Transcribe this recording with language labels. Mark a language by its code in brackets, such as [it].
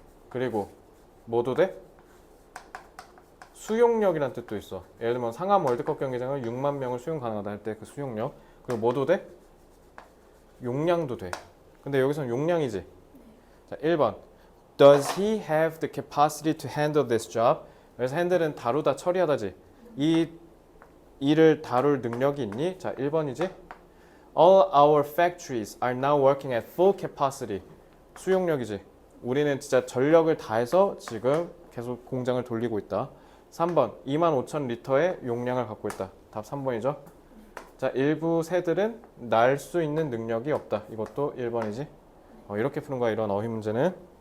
[ko] 그리고 뭐도 돼? 수용력이란 뜻도 있어. 예를 들면 상암 월드컵 경기장은 6만 명을 수용 가능하다 할 때 그 수용력. 그리고 뭐도 돼? 용량도 돼. 근데 여기서는 용량이지. 자, 1번. [en] Does he have the capacity to handle this job? [ko] 그래서 handle은 다루다, 처리하다지. 이 일을 다룰 능력이 있니? 자, 1번이지. [en] All our factories are now working at full capacity. [ko] 수용력이지. 우리는 진짜 전력을 다해서 지금 계속 공장을 돌리고 있다. 3번. 25,000리터의 용량을 갖고 있다. 답 3번이죠. 자, 일부 새들은 날 수 있는 능력이 없다. 이것도 1번이지. 이렇게 푸는 거야, 이런 어휘 문제는.